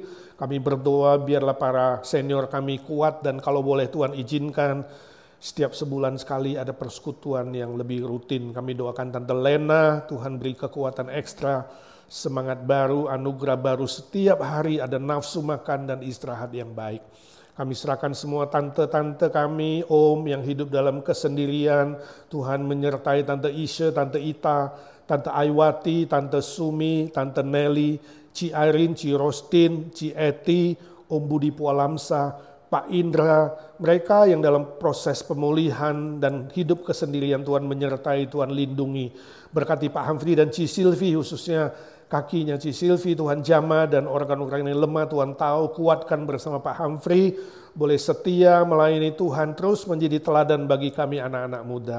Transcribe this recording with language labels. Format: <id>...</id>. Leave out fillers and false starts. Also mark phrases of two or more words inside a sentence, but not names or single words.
<id>Kami berdoa biarlah para senior kami kuat, dan kalau boleh Tuhan izinkan setiap sebulan sekali ada persekutuan yang lebih rutin. Kami doakan Tante Lena, Tuhan beri kekuatan ekstra, semangat baru, anugerah baru, setiap hari ada nafsu makan dan istirahat yang baik. Kami serahkan semua tante-tante kami, Om yang hidup dalam kesendirian. Tuhan menyertai Tante Isha, Tante Ita, Tante Aiwati, Tante Sumi, Tante Nelly, Ci Irene, Ci Rostin, Ci Eti, Om Budi Pualamsa, Pak Indra, mereka yang dalam proses pemulihan dan hidup kesendirian, Tuhan menyertai, Tuhan lindungi. Berkati Pak Hamfri dan Ci Silvi, khususnya kakinya Ci Silvi, Tuhan jamah, dan organ-organ yang lemah Tuhan tahu, kuatkan bersama Pak Hamfri, boleh setia melayani Tuhan, terus menjadi teladan bagi kami anak-anak muda.</id>